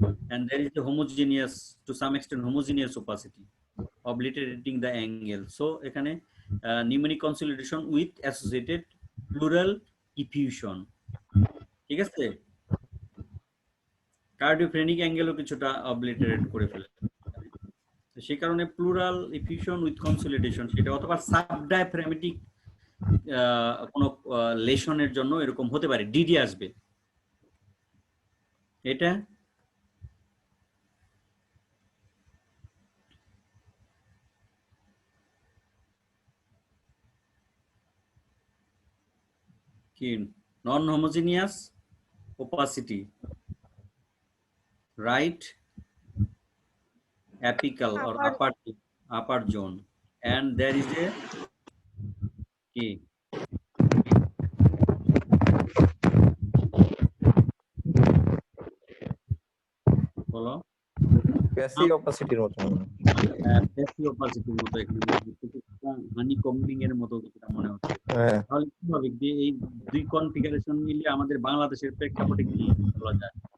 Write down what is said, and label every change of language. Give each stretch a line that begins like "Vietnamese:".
English: and there is a homogeneous, to some extent homogeneous opacity, obliterating the angle. So এখানে pneumonic consolidation with associated pleural effusion,
Bangla: ঠিক আছে? কার্ডিওফ্রেনিক অ্যাঙ্গেলও কিছুটা obliterate করে ফেলে, তো সেই কারণে প্লুরাল ইফিউশন উইথ কনসলিডেশন সেটা, অথবা সাবডায়াফ্রামেটিক কোনো লেশনের জন্য এরকম হতে পারে, ডিডি আসবে। এটা কি non homogeneous opacity,
English: right apical or upper zone, and there is a key বলো
Bangla: প্যাসিভ অপাসিটির মতো, প্যাসিভ অপাসিটির মতো এখানে হানি কম্বিং এর মতো কিছুটা মনে হচ্ছে। তাহলে কি হবে যে এই দুই কনফিগারেশন মিলে আমাদের বাংলাদেশের প্রেক্ষাপটে কি বলা যায়?